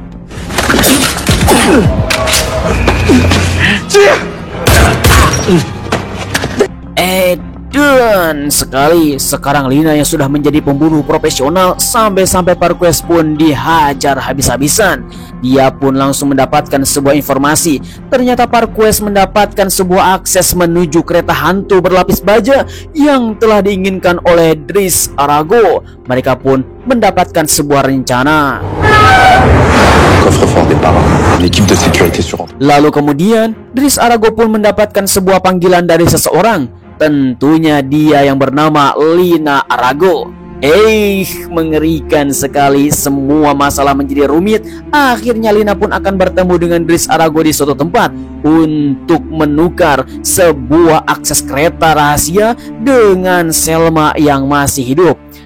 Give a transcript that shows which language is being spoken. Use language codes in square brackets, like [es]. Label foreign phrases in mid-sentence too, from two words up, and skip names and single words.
[id] Dan sekali sekarang Lina yang sudah menjadi pembunuh profesional, sampai-sampai Parquez pun dihajar habis-habisan. Dia pun langsung mendapatkan sebuah informasi. Ternyata Parquez mendapatkan sebuah akses menuju kereta hantu berlapis baja yang telah diinginkan oleh Dris Arago. Mereka pun mendapatkan sebuah rencana. [fr] Coffre-fort départ. L'équipe de sécurité sur. [id] Lalu kemudian Dris Arago pun mendapatkan sebuah panggilan dari seseorang. Tentunya dia yang bernama Lina Arago. Mengerikan sekali, semua masalah menjadi rumit. Akhirnya Lina pun akan bertemu dengan Dris Arago di suatu tempat untuk menukar sebuah akses kereta rahasia dengan Selma yang masih hidup.